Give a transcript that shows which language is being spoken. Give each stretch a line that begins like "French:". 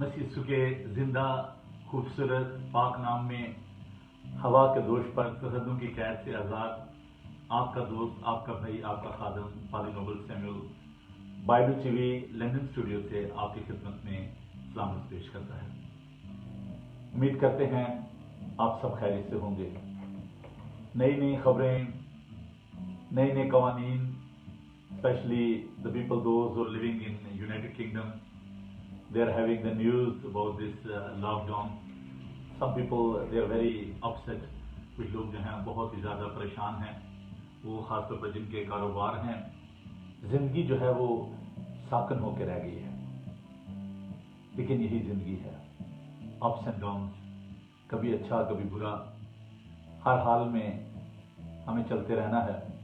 Hindi: मसीह यीशु के जिंदा खूबसूरत पाक नाम में हवा के दोष पर सरहदों की कैद से आजाद आपका दोस्त, आपका भाई, आपका खादम father Nobel Samuel Bible TV London studio से आपकी खिदमत में सलामत पेश करता है। उम्मीद करते हैं आप सब खैरियत से होंगे। नई नई खबरें, नए नए कवानीन,
English: especially the people those who are living in United Kingdom, they are having the news about this lockdown. Some people they are very upset.
Hindi: कुछ लोग जो हैं बहुत ही ज़्यादा परेशान हैं, वो ख़ासतौर पर जिनके कारोबार हैं, ज़िंदगी जो है वो साकन होकर रह गई है। लेकिन यही ज़िंदगी है, अप्स एंड डाउन्स, कभी अच्छा कभी बुरा, हर हाल में हमें चलते रहना है।